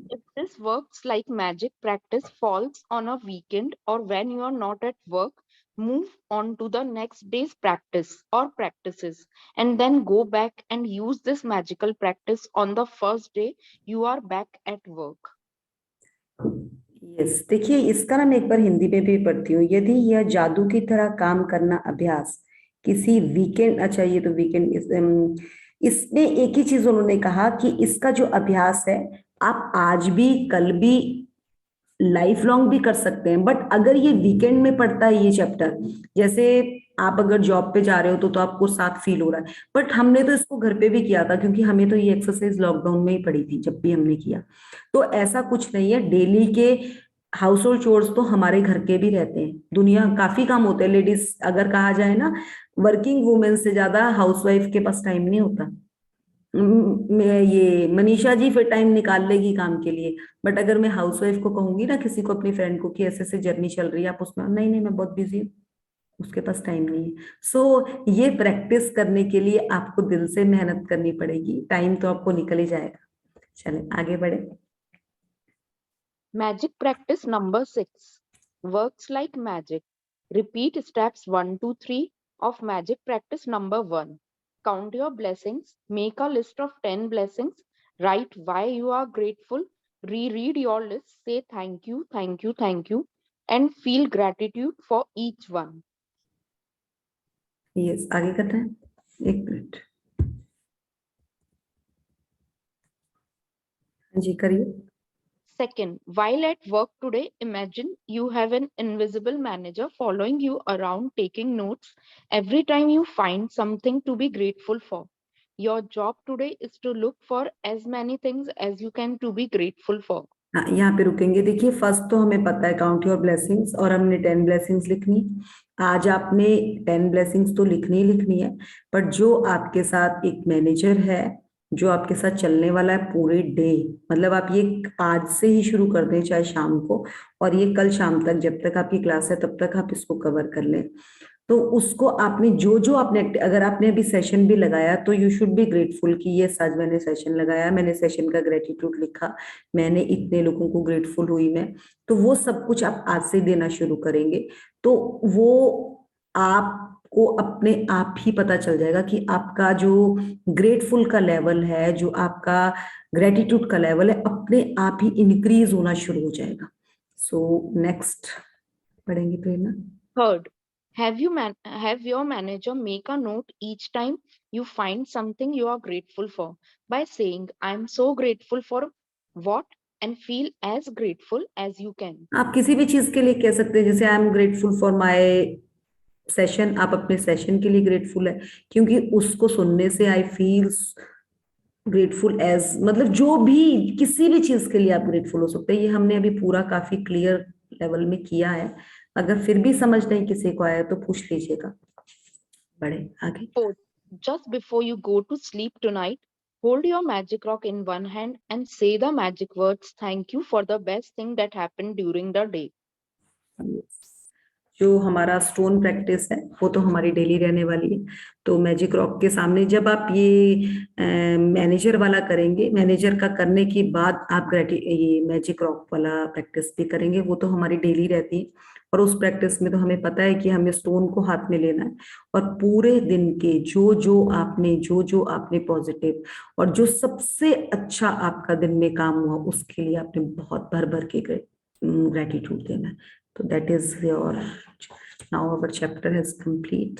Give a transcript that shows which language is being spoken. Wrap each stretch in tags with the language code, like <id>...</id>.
<en>If this works like magic, practice falls on a weekend or when you are not at work, move on to the next day's practice or practices, and then go back and use this magical practice on the first day you are back at work.</en> <hi>Yes, देखिए इसका ना मैं एक बार हिंदी में भी पढ़ती हूँ। यदि यह जादू की तरह काम करना अभ्यास किसी वीकेंड, अच्छा ये तो वीकेंड, इसमें एक ही चीज उन्होंने कहा कि इसका जो अभ्यास है, आप आज भी कल भी लाइफ लॉन्ग भी कर सकते हैं। बट अगर ये वीकेंड में पढ़ता है ये चैप्टर, जैसे आप अगर जॉब पे जा रहे हो तो आपको साथ फील हो रहा है, बट हमने तो इसको घर पे भी किया था, क्योंकि हमें तो ये एक्सरसाइज लॉकडाउन में ही पड़ी थी जब भी हमने किया। तो ऐसा कुछ नहीं है, डेली के हाउस होल्ड चोर्स तो हमारे घर के भी रहते हैं। दुनिया काफी काम होते हैं, लेडीज अगर कहा जाए ना, वर्किंग वुमेन से ज्यादा हाउसवाइफ के पास टाइम नहीं होता। ये मनीषा जी फिर टाइम निकाल लेगी काम के लिए, बट अगर मैं हाउसवाइफ को कहूंगी ना, किसी को अपनी फ्रेंड को कि ऐसे ऐसे जर्नी चल रही है, आप उसमें नहीं नहीं मैं बहुत बिजी हूँ, उसके पास टाइम नहीं है। सो ये प्रैक्टिस करने के लिए आपको दिल से मेहनत करनी पड़ेगी, टाइम तो आपको निकल ही जाएगा। चले आगे बढ़े।</hi> <en>Magic practice number 6 works like magic. Repeat steps 1 to 3 of magic practice number 1. Count your blessings. Make a list of 10 blessings. Write why you are grateful. Reread your list. Say thank you, thank you, thank you, and feel gratitude for each one.</en> <hi>Yes, आगे करते हैं, एक minute. जी करिए।</hi> <en>Second, while at work today, imagine you have an invisible manager following you around taking notes every time you find something to be grateful for. Your job today is to look for as many things as you can to be grateful for.</en> <hi>हाँ, यहाँ पे रुकेंगे। देखिए first तो हमें पता है</hi> <en>count your blessings,</en> <hi>और हमने 10 ब्लेसिंग्स लिखनी। आज आपने 10 ब्लेसिंग्स तो लिखनी ही लिखनी है, बट जो आपके साथ एक मैनेजर है, जो आपके साथ चलने वाला है पूरे डे, मतलब आप ये आज से ही शुरू कर दें चाहे शाम को, और ये कल शाम तक जब तक आपकी क्लास है तब तक आप इसको कवर कर लें। तो उसको आपने जो जो आपने, अगर आपने अभी सेशन भी लगाया तो</hi> <en>you should be grateful</en> <hi>कि ये आज मैंने सेशन लगाया, मैंने सेशन का ग्रेटिट्यूड लिखा, मैंने इतने लोगों को ग्रेटफुल हुई मैं। तो वो सब कुछ आप आज से देना शुरू करेंगे, तो वो आपको अपने आप ही पता चल जाएगा कि आपका जो ग्रेटफुल का लेवल है, जो आपका ग्रेटिट्यूड का लेवल है, अपने आप ही इंक्रीज होना शुरू हो जाएगा। सो नेक्स्ट पढ़ेंगे प्रेरणा।</hi> <en>Third, have your manager make a note each time you find something you are grateful for by saying I'm so grateful for what, and feel as grateful as you can.</en> <hi>आप किसी भी चीज के लिए कह सकते हैं, जैसे</hi> <en>I am grateful for my session,</en> <hi>आप अपने सेशन के लिए ग्रेटफुल है, क्योंकि उसको सुनने से</hi> <en>I feel grateful as,</en> <hi>मतलब जो भी किसी भी चीज के लिए आप ग्रेटफुल हो सकते हैं। ये हमने अभी पूरा काफी क्लियर लेवल में किया है। अगर फिर भी समझ नहीं किसी को आया तो पूछ लीजिएगा। बढ़े आगे। Fourth, just before you go to sleep tonight, Hold your magic rock in one hand and say the magic words, thank you for the best thing that happened during the day. जो हमारा stone practice है वो तो हमारी daily रहने वाली है। तो मैजिक रॉक के सामने जब आप ये मैनेजर वाला करेंगे, मैनेजर का करने के बाद आप ये मैजिक रॉक वाला प्रैक्टिस भी करेंगे, वो तो हमारी डेली रहती है। और उस प्रैक्टिस में तो हमें पता है कि हमें स्टोन को हाथ में लेना है और पूरे दिन के जो जो आपने पॉजिटिव और जो सबसे अच्छा आपका दिन में काम हुआ उसके लिए आपने बहुत भर भर के ग्रेटिट्यूड देना है।</hi> <en>So that is your, now our chapter is complete.</en>